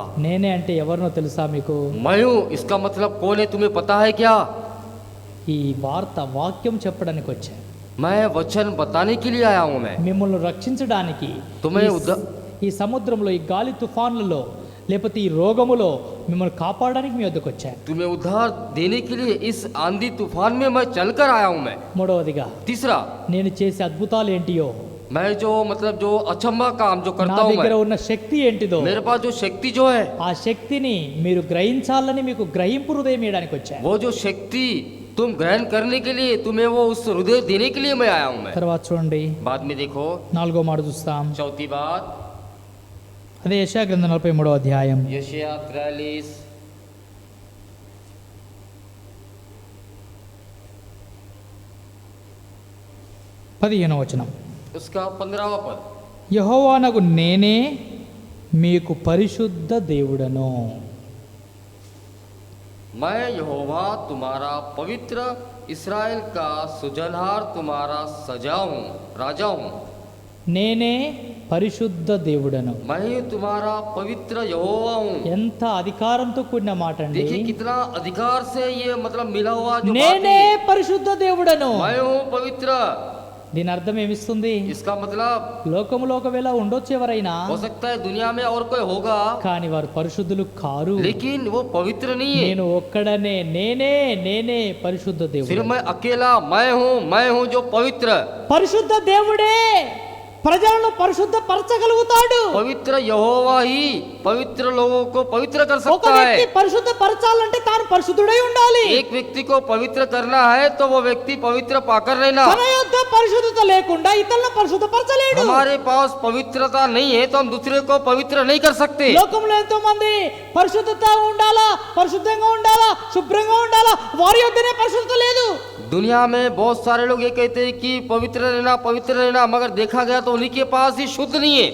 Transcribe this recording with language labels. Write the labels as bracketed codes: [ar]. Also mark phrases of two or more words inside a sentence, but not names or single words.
[te] నేనే అంటే ఎవరినో తెలుసా మీకు? [hi] मैं हूँ, इसका मतलब कौन है तुम्हें पता है क्या? [te] ఈ వాక్యం చెప్పడానికి వచ్చాను, [hi] मैं वचन बताने के लिए आया हूँ मैं [te] మిమ్మల్ని రక్షించడానికి. [hi] तुम्हें [te] ఈ సముద్రంలో, ఈ గాలి తుఫాన్లలో, లేకపోతే ఈ రోగములో మిమ్మల్ని కాపాడడానికి మీ వద్దకు వచ్చాను. [hi] तुम्हें उद्धार देने के लिए इस आंधी तूफान में मैं चलकर आया हूँ मैं। [te] మూడవదిగా, [hi] तीसरा, [te] నేను చేసే అద్భుతాలు ఏంటియో, [hi] मैं जो मतलब जो अचंभा काम जो [te] నా [hi] करता हूँ [te] దగ్గర [hi] मैं, [te] ఉన్న శక్తి ఏంటిదో, [hi] मेरे पास जो शक्ति जो है, [te] ఆ శక్తిని మీరు గ్రహించాలని మీకు గ్రహింపు హృదయం ఇవ్వడానికి వచ్చాను. [hi] वो जो शक्ति तुम ग्रहण करने के लिए, तुम्हें वो उस हृदय देने के लिए मैं आया हूँ मैं। [te] తర్వాత చూడండి, [hi] बाद में देखो [te] 4వ మాట చూస్తాం. [hi] चौथी बात, [te] అదే యెషయా గ్రంథం 43వ అధ్యాయం [hi] यशायाह 43 [te] 15వ వచనం. [hi] उसका 15वां पद, [te] యెహోవానగు నేనే మీకు పరిశుద్ధ దేవుడను. [hi] मैं यहोवा तुम्हारा पवित्र इस्राएल का सुजनहार तुम्हारा सजा हूँ, राजा हूँ। [te] నేనే పరిశుద్ధ దేవుడను. [hi] मैं ही तुम्हारा पवित्र यहोवा हूँ। [te] ఎంత అధికారంతో కూడిన మాట అండి. [hi] देखिए कितना अधिकार से ये मतलब मिला हुआ जो बात [te] నేనే [hi] है। [te] పరిశుద్ధ దేవుడను. [hi] मैं हूँ पवित्र, [te] దీని అర్థం ఏమిస్తుంది? [hi] इसका मतलब [te] లోకములో ఒకవేళ ఉండొచ్చు ఎవరైనా, [hi] हो सकता है दुनिया में और कोई होगा, [te] కానీ వారు పరిశుద్ధులు కారు. [hi] लेकिन वो पवित्र नहीं है। [te] నేను ఒక్కడనే, నేనే పరిశుద్ధ [hi] सिर्फ [te] దేవుడు. [hi] मैं अकेला मैं हूँ जो पवित्र। [te] పరిశుద్ధ దేవుడే ప్రజలను పరిశుద్ధపరచగలుగుతాడు. [hi] पवित्र यहोवा ही पवित्र लोगों को पवित्र कर [te] ఒక [hi] सकता [te] వ్యక్తి [hi] है। [te] పరిశుద్ధపరచాలంటే తాను పరిశుద్ధుడై ఉండాలి. [hi] एक व्यक्ति को पवित्र करना है तो वो व्यक्ति पवित्र पाकर रहना। [te] తన యొద్ద పరిశుద్ధత లేకుండా ఇతరులను పరిశుద్ధపరచలేడు. [hi] हमारे पास पवित्रता नहीं है तो हम दूसरे को पवित्र नहीं कर सकते। [te] లోకంలో ఎంతో మంది పరిశుద్ధత ఉండాలా, పరిశుద్ధంగా ఉండాలా, శుభ్రంగా ఉండాలా, వారి యొద్దనే పరిశుద్ధత లేదు. [hi] दुनिया में बहुत सारे लोग ये कहते हैं कि पवित्र रहना, मगर देखा गया तो उन्हीं के पास ही शुद्ध नहीं है।